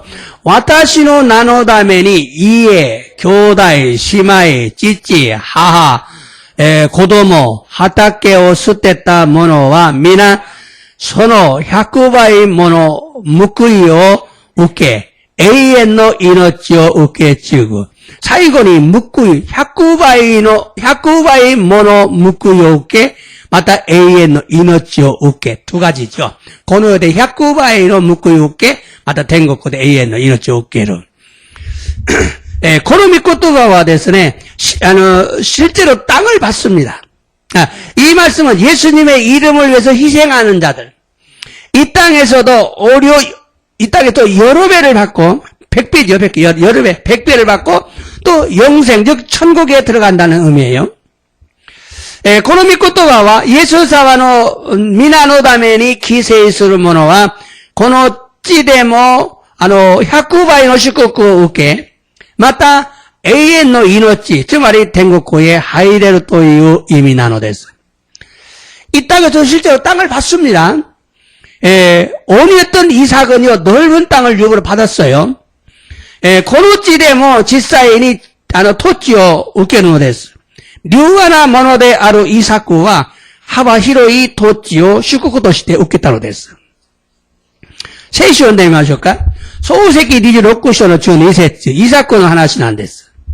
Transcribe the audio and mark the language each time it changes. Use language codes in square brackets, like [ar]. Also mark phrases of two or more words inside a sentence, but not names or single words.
[ja] 私の名のために家、兄弟、姉妹、父、母、子供、畑を捨てた者は皆、その100倍もの報いを受け、永遠の命を受け継ぐ。最後に報い、100倍もの報いを受け、また永遠の命を受け、 [ko] 두 가지죠. [ja] この世で100倍の報いを受け、また天国で永遠の命を受ける。この御言葉はですね、 [ko] 실제로 땅을 받습니다. 이 말씀은 예수님의 이름을 위해서 희생하는 자들. 이 땅에서도 이 땅에 또 여러 배를 받고, 100배죠, 100배, 여러 배, 100배를 받고, 또 영생, 즉, 천국에 들어간다는 의미예요. [ja] この御言葉は、イエス様の皆のために犠牲する者は、この地でも、100倍の祝福を受け、また、永遠の命、つまり天国へ入れるという意味なのです. [ko] 이 땅에서 실제로 땅을 받습니다. 온유했던 이삭은요, 넓은 땅을 유업으로 받았어요. [ja] この地でも実際に、土地を受けるのです. 流和なものであるイサクは幅広い土地を祝福として受けたのです。聖書を読んでみましょうか。創世記26章の12節、イサクの話なんです。